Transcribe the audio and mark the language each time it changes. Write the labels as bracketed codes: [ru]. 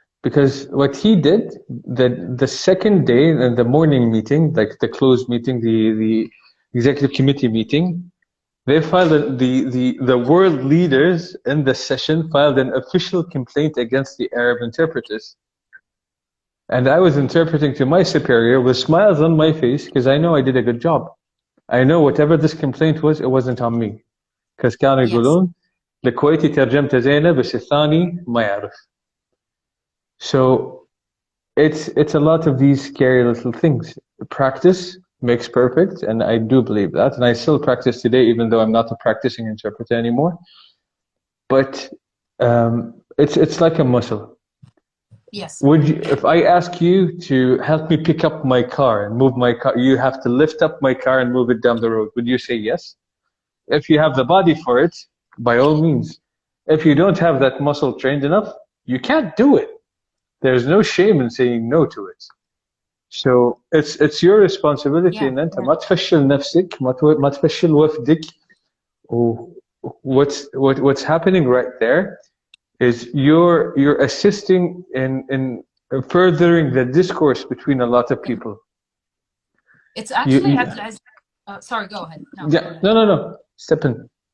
[en] Because what he did, the second day in the morning meeting, like the closed meeting, the executive committee meeting, they filed the world leaders in the session filed an official complaint against the Arab interpreters. And I was interpreting to my superior with smiles on my face, because I know I did a good job. I know whatever this complaint was, it wasn't on me. Because [ar] كانوا يقولون الكويتي ترجمت زينة بس الثاني ما يعرف. [en] So it's a lot of these scary little things. Practice makes perfect, and I do believe that, and I still practice today, even though I'm not a practicing interpreter anymore. But it's like a muscle. Yes. If I ask you to help me pick up my car and move my car, you have to lift up my car and move it down the road. Would you say yes? If you have the body for it, by all means. If you don't have that muscle trained enough, you can't do it. There's no shame in saying no to it. So it's your responsibility, and [ar] انت ما تفشل نفسك, ما تفشل وفدك. [en] What's happening right there is you're assisting in furthering the discourse between a lot of people. It's actually sorry, go ahead. No. Step in.